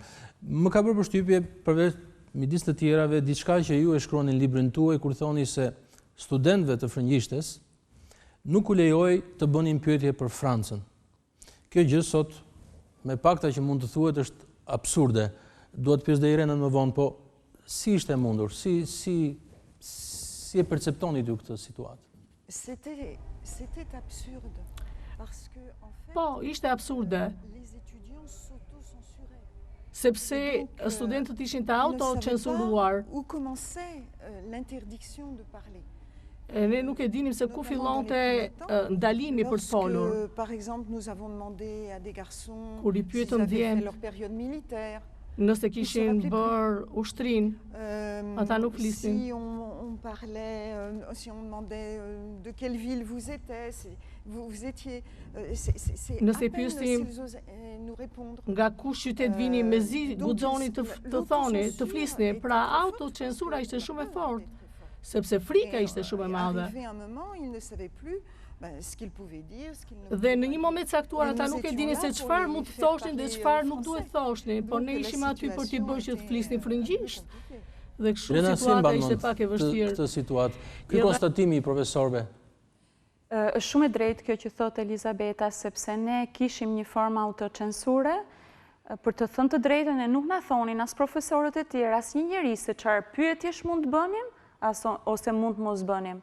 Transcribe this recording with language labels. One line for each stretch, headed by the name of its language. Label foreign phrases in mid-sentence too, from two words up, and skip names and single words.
Albanian: Më ka bërë përshtypje përveç midis të tjerave diçka që ju e shkruani në librin tuaj kur thoni se studentëve të frëngjishtes nuk u lejoi të bënin pyetje për Francën. Kjo gjë sot me pakta që mund të thuhet është absurde. Duhet pyes dhe Irenën më vonë, po si ishte mundur? Si e perceptonit ju këtë situatë?
French: C'était absurde parce que en fait
Albanian: po, ishte absurde.
French: Les étudiants s'auto-censuraient.
Albanian: Sepse studentët ishin të autocensuruar.
French: Où commençait l'interdiction de parler?
Albanian: Ne nuk e dinim se ku fillonte ndalimi për të folur.
French: Par exemple, nous avons demandé à des garçons
Albanian: Kur I
French: s'ils
Albanian: pyetëm
French: avaient fait
Albanian: djem
French: leur période militaire.
Albanian: nëse kishin bërë ushtrin, ata nuk flisnin.
French: Si on parlait, si on demandait de quelle ville vous étiez, vous étiez, c'est
Albanian: Nëse
French: à peine
Albanian: pyesnim
French: s'ils osaient nous répondre.
Albanian: nga ku qytet vini me zi, guxoni të thoni, të flisni. Pra autocensura ishte shumë e fortë, sepse frika ishte shumë e madhe.
French: Arrivé un moment, ils ne savaient plus ce qu'ils pouvaient dire, ce qu'ils ne
Albanian: Dhe në një moment caktuar ata nuk e dinin se çfarë mund të thoshnin dhe çfarë nuk duhet thoshnin, por ne ishim aty për t'i bërë që të flisnin frëngjisht. Dhe kështu situata ishte pak e vështirë. Këtë situatë. Ky konstatimi I profesorëve. Është shumë e drejtë kjo që thot Elizabeta, sepse ne kishim një formë autocensure, për të thënë të drejtën e nuk na thonin as profesorët e tjerë, as një njeri se çfarë pyetjesh mund të bënim, ose mund të mos bënim.